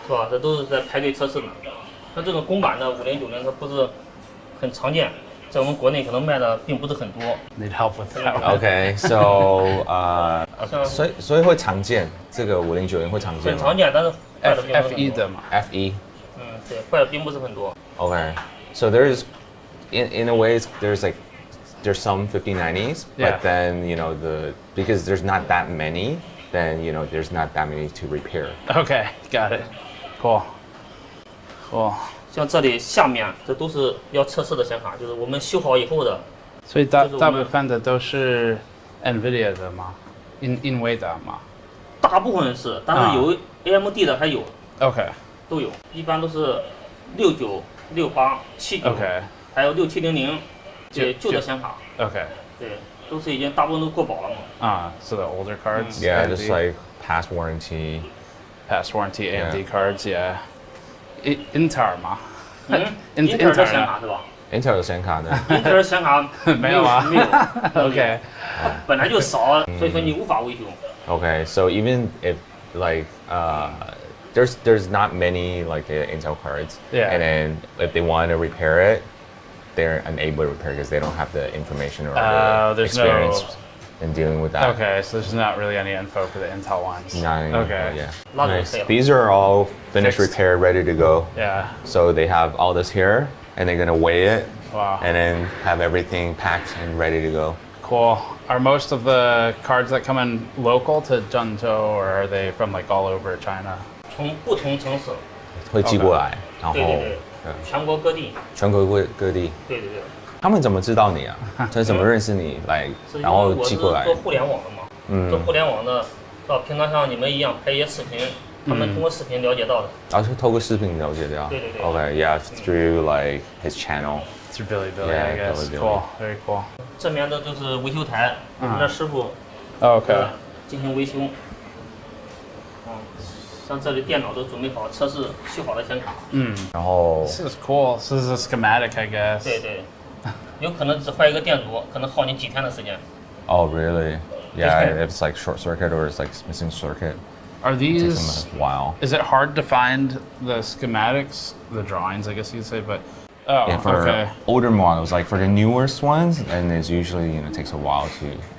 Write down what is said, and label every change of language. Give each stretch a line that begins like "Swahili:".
Chinese: 是吧？这都是在排队测试的。像这种公版的5090，它不是很常见，在我们国内可能卖的并不是很多。
English: Need help with that. Okay, so
Chinese: 所以会常见，这个5090会常见吗？很常见，但是坏的并不是很多。 F1的嘛。 F1。嗯，对，坏的并不是很多。
English: Okay, so there's in a way there's some 5090s, but then because there's not that many, then there's not that many to repair. Okay, got it. Cool.
Chinese: 像这里下面这都是要测试的显卡，就是我们修好以后的。所以大部分的都是 Nvidia 的吗？Nvidia 吗？大部分是，但是有 AMD 的还有。
English: OK。
Chinese: 都有，一般都是69、68、79，还有6700。对，旧的显卡。
English: Okay.
Chinese: 对，都是已经大部分都过保了嘛。
English: So the older cards. Yeah, just like past warranty AMD cards. Yeah. Intel 吗
Chinese: ？Intel 的显卡是吧？Intel 的显卡呢？Intel 的显卡没有啊？没有。
English: OK.
Chinese: 本来就少，所以说你无法维修。
English: Okay, so even if there's not many like Intel cards, and then if they want to repair it, they're unable to repair because they don't have the information or the experience in dealing with that. Okay, so there's not really any info for the Intel ones. Not any okay. Info, yeah. Nice. These are all finished, repaired, ready to go. Yeah. So they have all this here, and they're gonna weigh it, wow, and then have everything packed and ready to go. Cool. Are most of the cards that come in local to Zhengzhou, or are they from like all over China?
Chinese: 从不同城市会寄过来，然后对，全国各地。全国各地。对对对。他们怎么知道你啊？他怎么认识你来，然后寄过来？我是做互联网的嘛，做互联网的，平常像你们一样拍一些视频，他们通过视频了解到的。然后是透过视频了解到。对对对。
English: Okay, yeah, through like his channel. Through Billy, I guess. Cool, very cool.
Chinese: 这边的就是维修台，我们的师傅。
English: OK。
Chinese: 进行维修。像这里电脑都准备好，测试修好的显卡。然后。
English: This is cool. This is a schematic, I guess.
Chinese: 对对。有可能只坏一个电阻，可能耗你几天的时间。
English: Oh, really? Yeah, if it's like short circuit or it's like missing circuit. Are these? It takes them a while. Is it hard to find the schematics, the drawings, I guess you'd say, but. Oh, yeah, for okay. older models, like for the newest ones, and it's usually takes a while to.